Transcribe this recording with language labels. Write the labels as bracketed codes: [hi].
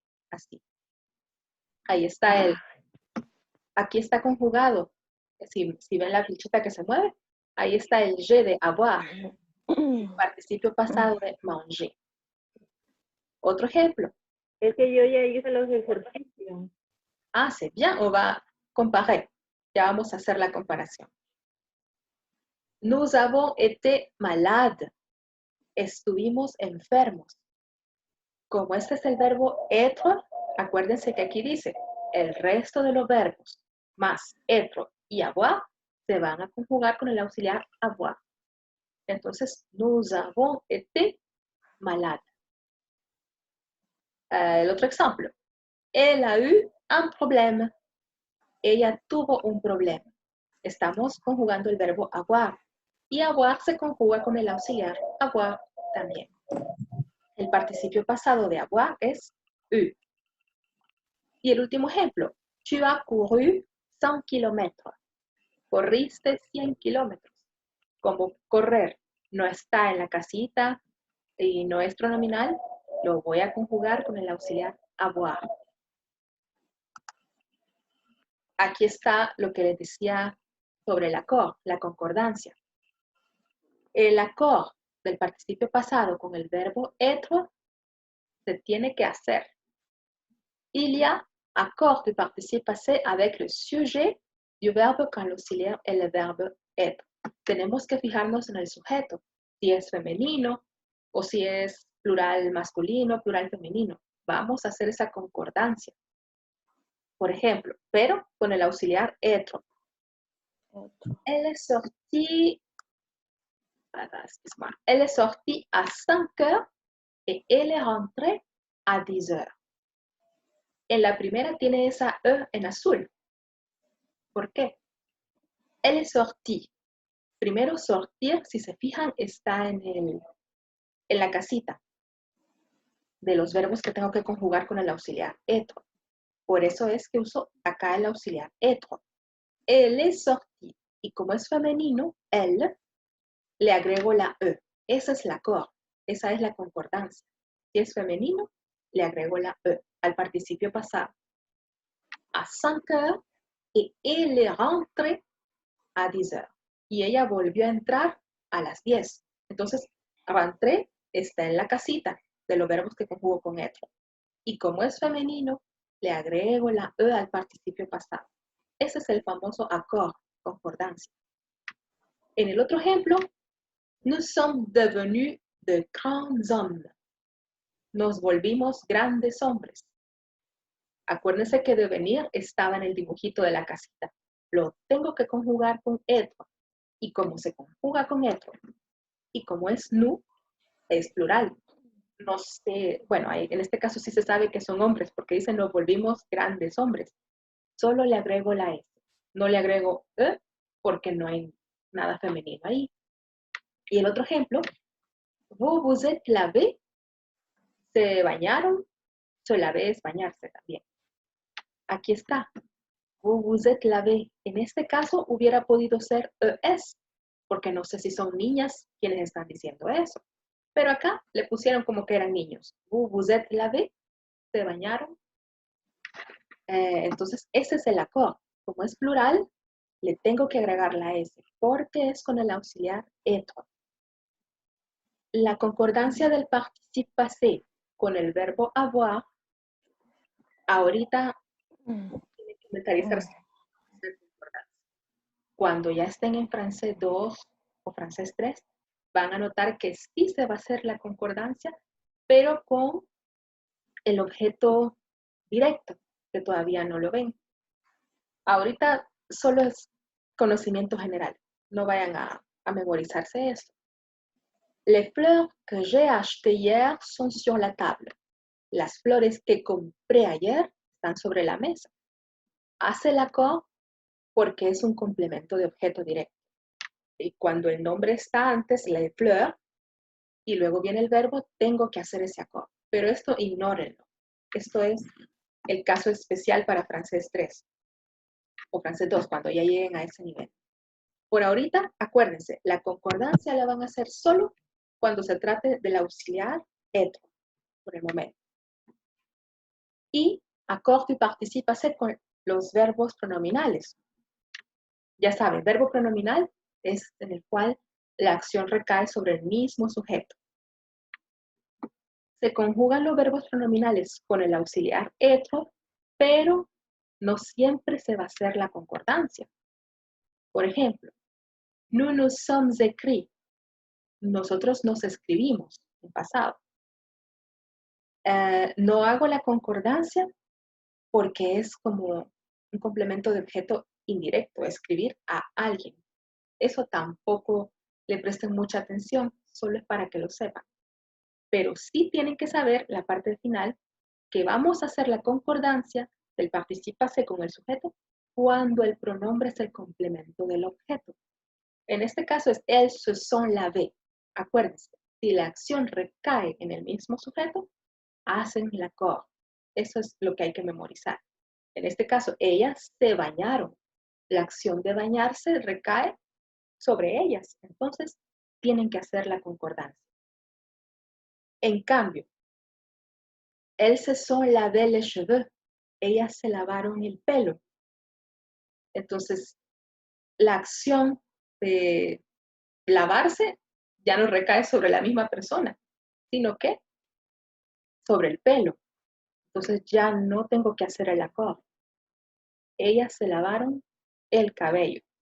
[es] Así. Ahí está aquí está conjugado Si ven la flechita que se mueve, ahí está el je de avoir, el participio pasado de manger. Otro ejemplo. Es que yo ya hice los ejercicios. [fr] Ah, c'est bien, on va comparer. [es] Ya vamos a hacer la comparación. [fr] Nous avons été malades. [es] Estuvimos enfermos. Como este es el verbo être, acuérdense que aquí dice el resto de los verbos más être y avoir se van a conjugar con el auxiliar avoir. Entonces, [fr] nous avons été malades. [es] El otro ejemplo. [fr] Elle a eu un problème. [es] Ella tuvo un problema. Estamos conjugando el verbo avoir. Y avoir se conjuga con el auxiliar avoir también. El participio pasado de avoir es eu. Y el último ejemplo. [fr] Tu as couru 100 kilómetros. [es] Corriste 100 kilómetros. Como correr no está en la casita y no es pronominal, lo voy a conjugar con el auxiliar avoir. Aquí está lo que les decía sobre el accord, la concordancia. El accord del participio pasado con el verbo être se tiene que hacer. [fr] Il y a accord du participe passé avec le sujet du verbe quand l'auxiliaire est le verbe être. [es] Tenemos que fijarnos en el sujeto, si es femenino o si es plural masculino, plural femenino. Vamos a hacer esa concordancia. Por ejemplo, pero con el auxiliar être. [fr] Elle est sortie à 5 heures et elle est rentrée à 10 heures. [es] En la primera tiene esa E en azul. ¿Por qué? [fr] Elle est sortie. [es] Primero sortir, si se fijan, está en la casita de los verbos que tengo que conjugar con el auxiliar être. Por eso es que uso acá el auxiliar être. [fr] Elle est sortie. [es] Y como es femenino, elle, le agrego la E. Esa es la cor. Esa es la concordancia. Si es femenino, le agrego la E al participio pasado. [fr] À 5 heures et elle est rentrée à 10 heures. [es] Y ella volvió a entrar a las 10. Entonces, rentré está en la casita de los verbos que conjugo con être. Y como es femenino, le agrego la E al participio pasado. Ese es el famoso accord, concordancia. En el otro ejemplo, [fr] nous sommes devenus de grands hommes. [es] Nos volvimos grandes hombres. Acuérdense que devenir estaba en el dibujito de la casita. Lo tengo que conjugar con être. Y como se conjuga con être, y como es nous, es plural. No sé, bueno, en este caso sí se sabe que son hombres, porque dicen nos volvimos grandes hombres. Solo le agrego la S. No le agrego E, porque no hay nada femenino ahí. Y el otro ejemplo, [fr] vous vous êtes lavé, [es] se bañaron, se lavé es bañarse también. Aquí está, [fr] vous vous êtes lavé. [es] En este caso hubiera podido ser ES, porque no sé si son niñas quienes están diciendo eso. Pero acá le pusieron como que eran niños. [fr] Vous vous êtes lavé, [es] se bañaron. Entonces, ese es el accord. Como es plural, le tengo que agregar la S, porque es con el auxiliar être. La concordancia del participe passé con el verbo avoir, ahorita tiene que inventarizarse. Cuando ya estén en francés 2 o francés 3, van a notar que sí se va a hacer la concordancia, pero con el objeto directo, que todavía no lo ven. Ahorita solo es conocimiento general, no vayan a memorizarse esto. [fr] Les fleurs que j'ai achetées hier sont sur la table. [es] Las flores que compré ayer están sobre la mesa. Hace el accord porque es un complemento de objeto directo. Y cuando el nombre está antes, [fr] les fleurs, [es] y luego viene el verbo, tengo que hacer ese accord. Pero esto ignórenlo. Esto es el caso especial para francés 3 o francés 2, cuando ya lleguen a ese nivel. Por ahorita, acuérdense, la concordancia la van a hacer solo cuando se trate del auxiliar être, por el momento. Y [fr] accord du participe passé [es] con los verbos pronominales. Ya saben, verbo pronominal es en el cual la acción recae sobre el mismo sujeto. Se conjugan los verbos pronominales con el auxiliar être, pero no siempre se va a hacer la concordancia. Por ejemplo, [fr] nous nous sommes écrits. [es] Nosotros nos escribimos en pasado. No hago la concordancia porque es como un complemento de objeto indirecto, escribir a alguien. Eso tampoco le presten mucha atención, solo es para que lo sepan. Pero sí tienen que saber la parte final, que vamos a hacer la concordancia del participe passé con el sujeto cuando el pronombre es el complemento del objeto. En este caso es [fr] elles se sont lavées. [es] Acuérdense, si la acción recae en el mismo sujeto, hacen l'accord. Eso es lo que hay que memorizar. En este caso, ellas se bañaron. La acción de bañarse recae sobre ellas. Entonces, tienen que hacer la concordancia. En cambio, [fr] elles se sont lavées les cheveux. [es] Ellas se lavaron el pelo. Entonces, la acción de lavarse ya no recae sobre la misma persona, sino que sobre el pelo. Entonces ya no tengo que hacer el accord. Ellas se lavaron el cabello.